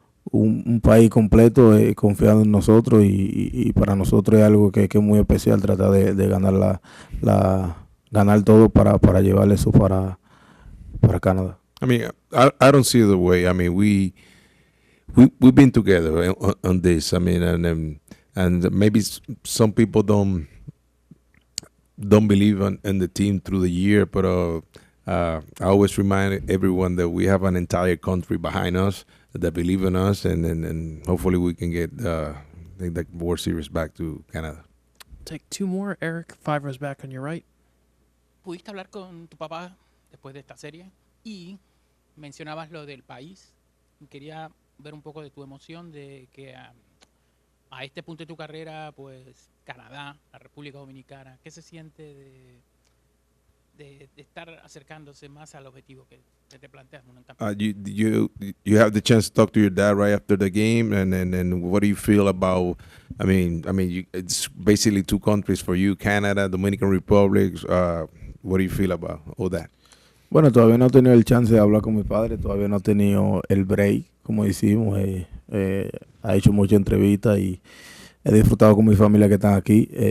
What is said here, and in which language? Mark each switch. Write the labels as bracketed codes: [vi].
[es] un país completo confiando en nosotros y para nosotros es algo que es muy especial tratar de ganar ganar todo para llevar eso para Canadá. [en] I mean, I don't see it the way. I mean, we've been together on this. I mean, and maybe some people don't believe in the team through the year, but I always remind everyone that we have an entire country behind us that believe in us, and hopefully we can get the World Series back to Canada. Take two more. Eric, 5 rows back on your right. [es] ¿Pudiste hablar con tu papá después de esta serie? Y mencionabas lo del país. Quería ver un poco de tu emoción de que a este punto de tu carrera, pues Canadá, la República Dominicana, ¿qué se siente de estar acercándose más al objetivo que te planteas en un campeonato? [en] You have the chance to talk to your dad right after the game, and what do you feel about? I mean, it's basically two countries for you, Canada, Dominican Republic. What do you feel about all that? [es] Bueno, todavía no he tenido el chance de hablar con mi padre, todavía no he tenido el break, como decimos. Ha hecho muchas entrevistas y he disfrutado con mi familia que están aquí.